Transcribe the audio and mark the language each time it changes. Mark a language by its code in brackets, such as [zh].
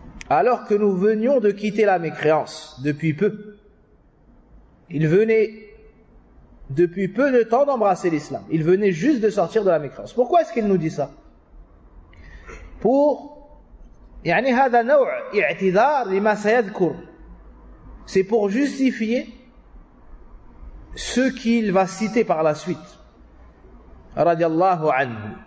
[fr] Alors que nous venions de quitter la mécréance depuis peu, il venait depuis peu de temps d'embrasser l'islam. Il venait juste de sortir de la mécréance. Pourquoi est-ce qu'il nous dit ça? [ar] Pour يعني هذا نوع اعتذار لما سيذكر. [fr] C'est pour justifier ce qu'il va citer par la suite. [ar] رضي الله عنه.